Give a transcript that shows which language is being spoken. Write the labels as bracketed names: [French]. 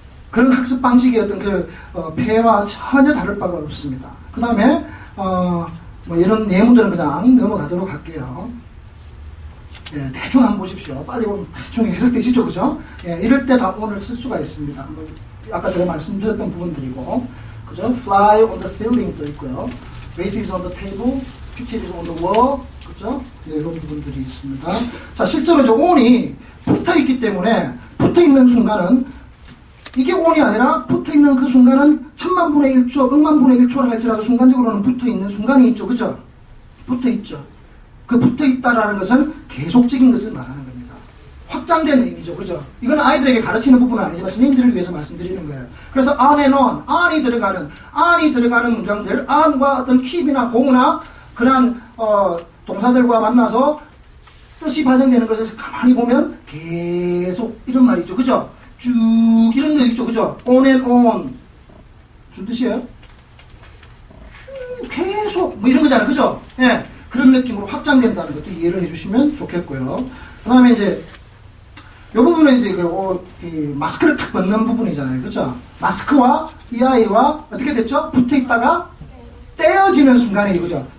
[Korean] 그런 학습 방식의 어떤 폐와 전혀 다를 바가 없습니다. 그 다음에 뭐 이런 예문들은 그냥 넘어가도록 할게요. 예, 대충 한번 보십시오. 빨리 보면 대충 해석되시죠, 그죠? 예, 이럴 때 다 오늘 쓸 수가 있습니다. 뭐 아까 제가 말씀드렸던 부분들이고, 그죠? [English] Fly on the ceiling도 [Korean] 있고요. [English] Vase is on the table, picture is on the wall, [Korean] 그죠? 네, 이런 부분들이 있습니다. 자, 실제로 이제 on이 붙어 있기 때문에 붙어 있는 순간은 이게 on이 아니라 붙어 있는 그 순간은 천만분의 1초, 억만분의 1초를 할지라도 순간적으로는 붙어 있는 순간이 있죠, 그죠? 붙어 있죠. 그 붙어 있다라는 것은 계속적인 것을 말하는 겁니다. 확장된 의미죠, 그죠? 이건 아이들에게 가르치는 부분은 아니지만 선생님들을 위해서 말씀드리는 거예요. 그래서 on and on, on이 들어가는 문장들, on과 어떤 keep이나 go나 그런 동사들과 만나서 뜻이 발생되는 것을 가만히 보면 계속 이런 말이죠, 그죠? 쭉 이런 거 있죠, 그죠? on and on 무슨 뜻이에요? 쭉 계속 뭐 이런 거잖아요, 그죠? 예. 그런 느낌으로 확장된다는 것도 이해를 해주시면 좋겠고요. 그 다음에 이제 이 부분은 이제 이 마스크를 탁 벗는 부분이잖아요. 그죠? 마스크와 이 아이와 어떻게 됐죠? 붙어 있다가 떼어지는 순간에 이거죠.